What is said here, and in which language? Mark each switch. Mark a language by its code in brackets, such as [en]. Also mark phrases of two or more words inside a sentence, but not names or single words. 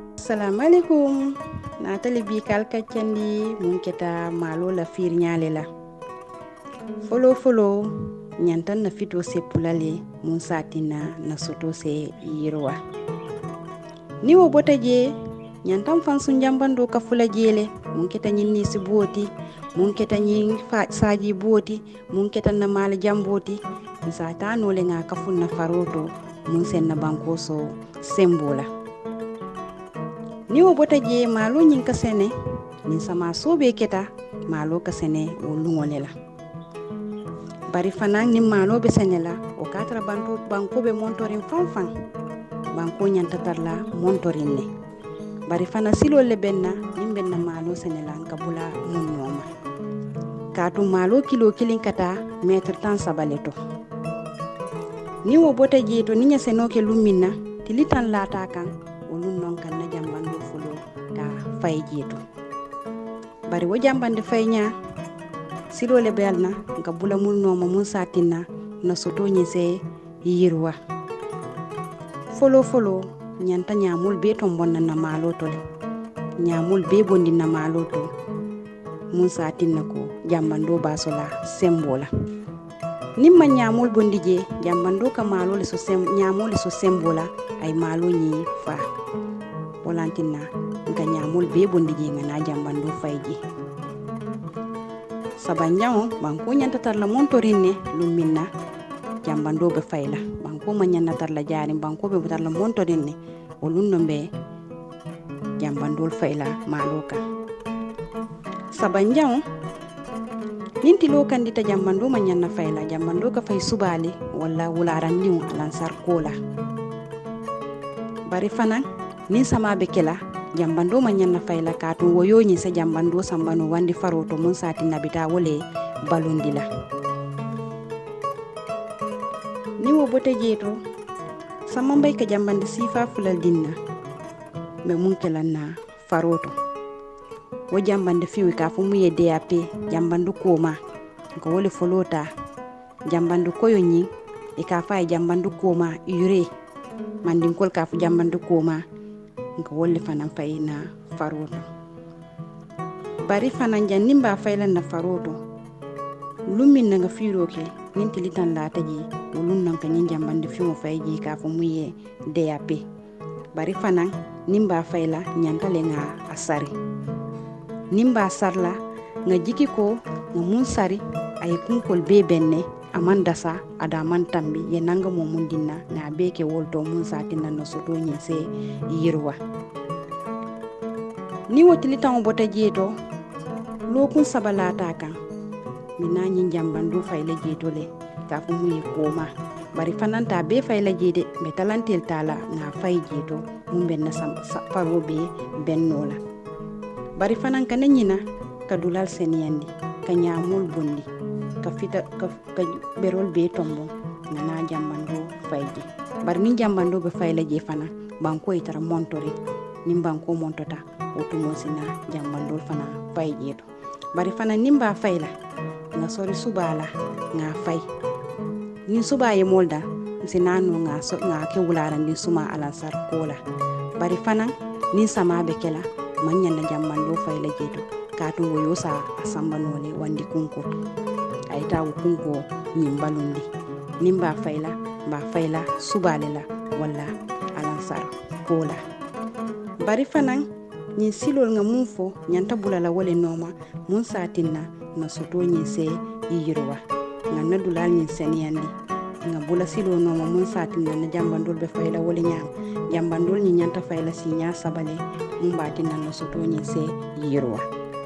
[ar] Assalamu alaikum. [man] Natali bi kalkacandi mun keta malo la firnyale la. Folo nyantan na fito se pulale mun satina na soto se yirwa. Ni wo bota je nyantan fansun jambando ka fula jele mun keta nyinni si boti mun keta nyin saji boti mun keta na mala jamboti sa ta no le nga kafun na faroto mun sen na banko so sembola. Ni wo bota je malo nyin ka sene ni sama sobe keta malo ka sene wo lungole la. Bari fanang ni malo be sene la o katra banko be montorin fanfan banko nyanta tarla montorin ne. Bari fana silo le benna nimbenna malo sene la nkabula mun noma. Katu malo kilo kilin kata meter tan sabaleto. Ni wo bota je to ninya seno ke lumina tilitan lata kan olun non kan na jambando fulo ka fay jeto. Bari wo jambande faynya silo le belna nkabula mun noma mun satina na soto nyese yirwa. Folo nyanta nyamul be tombon na malo to le. Nyamul be bondi na malo to. Mun satina ko jambando basola sembola. Nimma nyamul bondi je jambando ka malo le so nyamul so sembola ay malo ni fa. Walantina nka nyamul be bondi je ngana jambando fayji. Sabanjao banko nyanta tarla montorine lumina jambando be fayla. Banko manyana tarla jari banko be tarla montorine olunno be jambandol fayla maloka. Sabanjao ninti lo kandita jambando manyana fayla jambando ka fay subale wala wularan liw alansar kola. Bari fana nin sama be kela jambando manyana fayla katu woyo ni sa jambando sambano wandi faroto mun sati nabita wole balundila. Ni wo bote jeto sama mbay ka jambande sifa fulal dinna be mun kela na faroto. Wo jambande fiwi ka fu muye DAP jambandu koma ko wole folota jambandu koyo nyi e ka fay jambandu koma ure mandin kol ka fu jambandu koma ko wole fanan fay na faroto. Bari fanan jannimba fayla na faroto lumin nga firo ke ninti litan la taji wolun nan kan jambande fiwo fayji ka fu muye DAP. Bari fanan nimba fayla nyantale nga asari. Nimba sarla nga jiki ko nga mun sari ay kunkol be benne amandasa ada man tambi ye nanga mo mundina na beke wolto mun satina no soto nyese yirwa. Ni wotili tan bota jeto lokun sabalata kan mina nyin jambandu fayle jeto le ka fu muyi koma. Bari fananta be fayle jede be talantel tala nga fay jeto mun benna faro be bennola. Bari fanan ka nyina ka dulal seniyandi ka nyamul bondi ka fita ka berol be tombo ngana jambando fayji. Bari ni jambando be fayla je fana banko itara montori nim banko montota otumo sina jambando fana fayji to. Bari fana nimba fayla nga sori subala nga fay ni subaye molda sinano nga ke wularan din suma alansar kola. Bari fana ni sama be kela manyana jambando fayla jeto katu woyo sa asambanole wandi kunko ayta kunko nyimbalundi nimba fayla ba fayla subalela wala alansar kola. Bari fanan ni silol nga munfo nyanta bulala wole noma mun satinna na soto nyi se yirwa nga nadulal nyi seniyandi nga bula silo noma mun satinna na jambandol be fayla wole nyam jambandol nyi nyanta fayla si nya sabale mun batinna na soto nyi se yirwa.